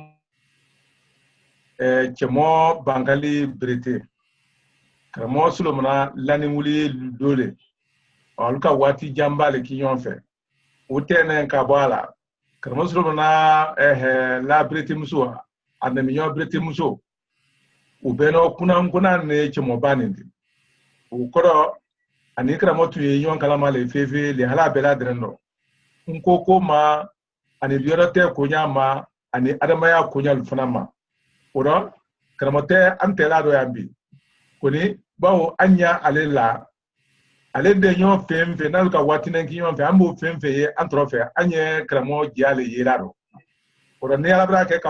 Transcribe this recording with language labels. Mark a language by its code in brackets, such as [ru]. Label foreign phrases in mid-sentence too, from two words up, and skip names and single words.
[bm] cɛmɔ bankali berete karamɔgɔ Solomana laniwuli dole olu ka waati janba le k'i ɲɔgɔn fɛ o tɛnɛ ka bɔ a la karamɔgɔ Solomana la berete muso a nɛmiɲɔ berete muso u bɛɛ nɔ kunnakuna ne cɛmɔba nin de o kɔrɔ ani karamɔgɔ tun ye ɲɔgɔn kalama le fefe le hala bɛɛ la dɛrɛn dɔ n ko ma ani yɔrɔ tɛ koɲa ma ani adamaya koɲa fana ma o rɔ karamɔgɔ tɛ an tɛla dɔ yan bi koni bawo an ɲa ale la ale de ɲɔgɔn fɛn fɛn n'ale ka waati na ki ɲɔgɔn fɛ an b'o fɛn fɛn ye an tɔrɔ fɛ an ye karamɔgɔ diya le yera dɔ o rɔ ni ala bɛra kɛ